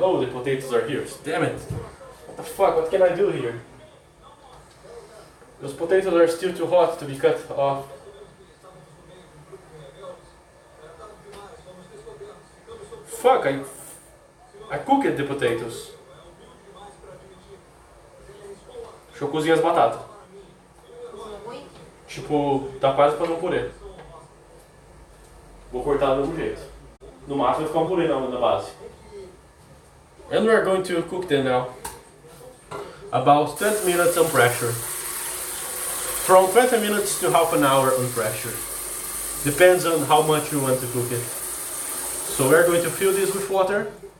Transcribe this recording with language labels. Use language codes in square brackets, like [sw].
[en] Oh, the potatoes are here. Damn it. What the fuck? What can I do here? Those potatoes are still too hot to be cut off. Fuck, I cooked the potatoes. [pt] Deixa eu cozinhar as batatas. Tipo, tá quase fazendo um purê. Vou cortar do mesmo jeito. No máximo vai ficar um purê na base. [en] And we are going to cook them now. About 20 minutes on pressure. From 20 minutes to half an hour on pressure. Depends on how much you want to cook it. So we're going to fill this with water.